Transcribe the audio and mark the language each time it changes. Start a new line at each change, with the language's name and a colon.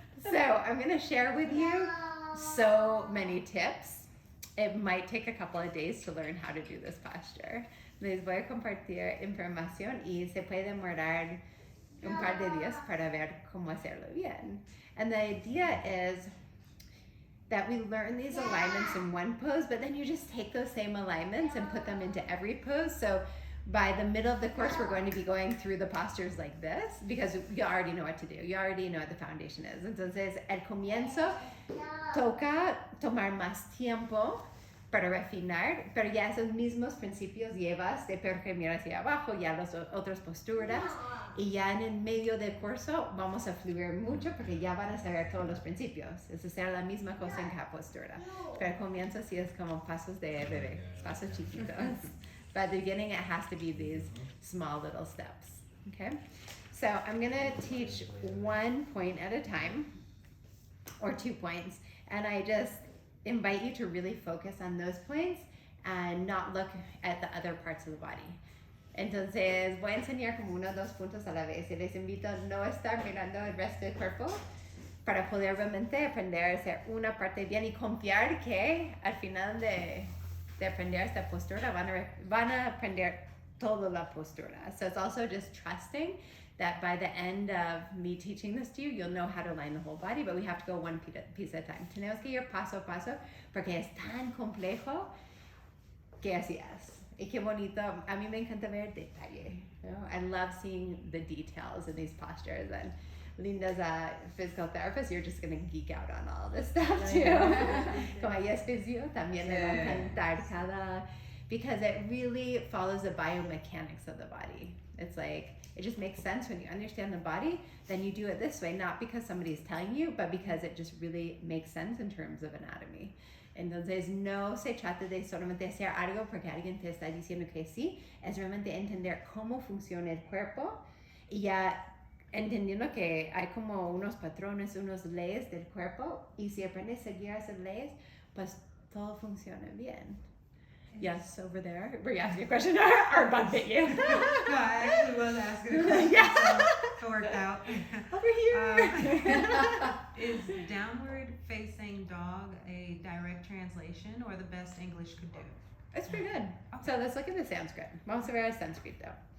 English: So I'm going to share with you so many tips. It might take a couple of days to learn how to do this posture.
Spanish: Les voy a compartir información y se puede demorar un par de días para ver cómo hacerlo bien.
English: And the idea is that we learn these alignments in one pose, but then you just take those same alignments and put them into every pose. So by the middle of the course, we're going to be going through the postures like this because you already know what to do. You already know what the foundation is.
Spanish: Entonces, al comienzo, toca tomar más tiempo para refinar, pero ya esos mismos principios llevas de perro que mira hacia abajo, ya las otras posturas, y ya en el medio del curso vamos a fluir mucho porque ya van a saber todos los principios. Es hacer la misma cosa en cada postura. Pero al comienzo sí es como pasos de bebé, pasos chiquitos.
English: But at the beginning it has to be these small little steps, okay? So I'm gonna teach 1 point at a time, or 2 points, and I just invite you to really focus on those points and not look at the other parts of the body.
Spanish: Entonces voy a enseñar como 1 o 2 puntos a la vez y les invito a no estar mirando el resto del cuerpo para poder realmente aprender a hacer una parte bien y confiar que al final de aprender esta postura van a aprender toda la postura.
English: So it's also just trusting that by the end of me teaching this to you, you'll know how to align the whole body, but we have to go one piece at a time.
Spanish: Tenemos que ir paso a paso porque es tan complejo que así es. Y qué bonito, a mí me encanta ver detalle.
English: You know? I love seeing the details in these postures. And Linda's a physical therapist, you're just gonna geek out on all this stuff too.
Spanish: Como ella es physio, también le va a encantar cada,
English: because it really follows the biomechanics of the body. It's like, it just makes sense when you understand the body, then you do it this way, not because somebody's telling you, but because it just really makes sense in terms of anatomy.
Spanish: Entonces no se trata de solamente hacer algo porque alguien te está diciendo que sí, es realmente entender cómo funciona el cuerpo y ya entendiendo que hay como unos patrones, unos leyes del cuerpo y si aprendes a seguir esas leyes, pues todo funciona bien.
English: Yes, over there. Were you asking a question or bug bit you? No, I actually was asking a question, Yeah. so it worked out. Over here. Is downward facing dog a direct translation or the best English could do? It's pretty good. So let's look at the Sanskrit.
Spanish: Vamos a ver el sánscrito.